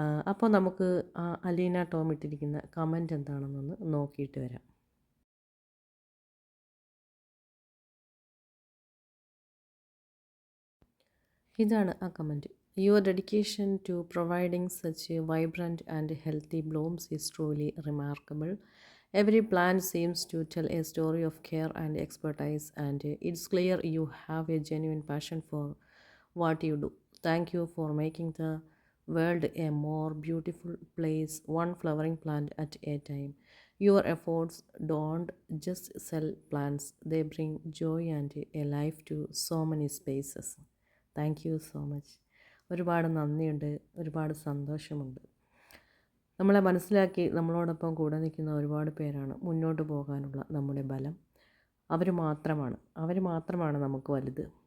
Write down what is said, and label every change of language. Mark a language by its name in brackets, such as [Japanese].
[Malayalam] അപ്പോൾ നമുക്ക് അലീന ടോം ഇട്ടിരിക്കുന്ന കമൻറ്റ് എന്താണെന്നൊന്ന് നോക്കിയിട്ട് വരാം. ഇതാണ് ആ comment. [English] Your dedication to providing such vibrant and healthy blooms is truly remarkable. Every plant seems to tell a story of care and expertise, and it's clear you have a genuine passion for what you do. Thank you for making the world a more beautiful place, one flowering plant at a time. Your efforts don't just sell plants, they bring joy and a life to so many spaces. Thank you so much. [Malayalam] ഒരുപാട് നന്ദിയുണ്ട്, ഒരുപാട് സന്തോഷമുണ്ട്. നമ്മളെ മനസ്സിലാക്കി നമ്മളോടൊപ്പം കൂടെ നിൽക്കുന്ന ഒരുപാട് പേരാണ് മുന്നോട്ട് പോകാനുള്ള നമ്മുടെ ബലം. അവർ മാത്രമാണ് നമുക്ക് വലുത്.